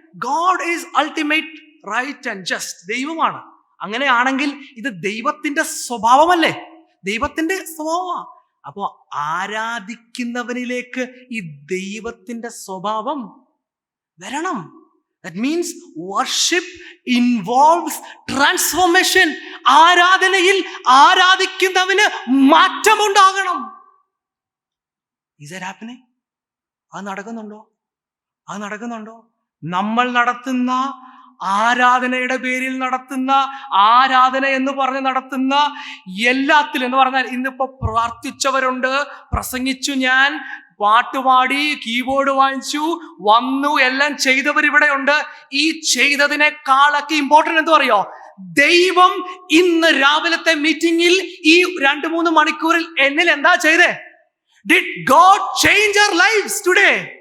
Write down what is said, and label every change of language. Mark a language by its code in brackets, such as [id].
[en] God is ultimate right and just. [ml] ദൈവമാണ്. അങ്ങനെയാണെങ്കിൽ ഇത് ദൈവത്തിന്റെ സ്വഭാവമല്ലേ? ദൈവത്തിന്റെ സ്വഭാവമാണ്. അപ്പോ ആരാധിക്കുന്നവനിലേക്ക് ഈ ദൈവത്തിന്റെ സ്വഭാവം വരണം. [en] That means worship involves transformation. [ml] ആരാധനയിൽ ആരാധിക്കുന്നവന് മാറ്റമുണ്ടാകണം. [en] Is that happening? [ml] അത് നടക്കുന്നുണ്ടോ? നമ്മൾ നടത്തുന്ന ആരാധനയുടെ പേരിൽ നടത്തുന്ന ആരാധന എന്ന് പറഞ്ഞ് നടത്തുന്ന എല്ലാത്തിലും എന്ന് പറഞ്ഞാൽ ഇന്നിപ്പോ പ്രാർത്ഥിച്ചവരുണ്ട്, പ്രസംഗിച്ചു, ഞാൻ പാട്ടുപാടി, കീബോർഡ് വാങ്ങിച്ചു, വന്നു, എല്ലാം ചെയ്തവർ ഇവിടെ ഉണ്ട്. ഈ ചെയ്തതിനേക്കാളൊക്കെ ഇമ്പോർട്ടന്റ് എന്ത് പറയോ? ദൈവം ഇന്ന് രാവിലത്തെ മീറ്റിംഗിൽ ഈ 2-3 മണിക്കൂറിൽ എന്നിൽ എന്താ ചെയ്തേ? [en] Did God change our lives today?